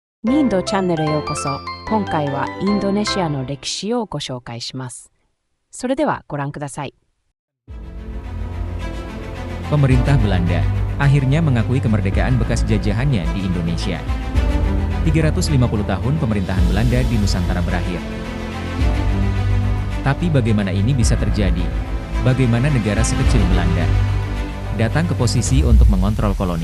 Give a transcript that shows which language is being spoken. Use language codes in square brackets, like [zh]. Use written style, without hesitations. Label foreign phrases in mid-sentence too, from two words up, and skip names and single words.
[ja] ニンドチャンネルへようこそ。今回はインドネシアの歴史をご紹介します。それではご覧ください。 [id] Pemerintah Belanda akhirnya mengakui kemerdekaan bekas jajahannya di Indonesia. 350 tahun pemerintahan Belanda di Nusantara berakhir. Tapi bagaimana ini bisa terjadi? Bagaimana negara sekecil Belanda datang ke posisi untuk mengontrol koloni?